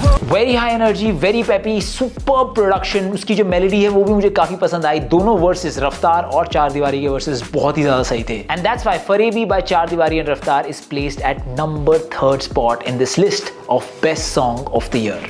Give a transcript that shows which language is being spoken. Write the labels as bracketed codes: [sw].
[en] Very high energy, very peppy, superb production. [hi] उसकी जो melody है वो भी मुझे काफी पसंद आई। दोनों वर्सेस रफ्तार और चार दीवारी के वर्सेस बहुत ही ज्यादा सही थे। [en] And that's why Farebi by Chaar Diwaari and Raftaar is placed at number 3rd spot in this list of best song of the year.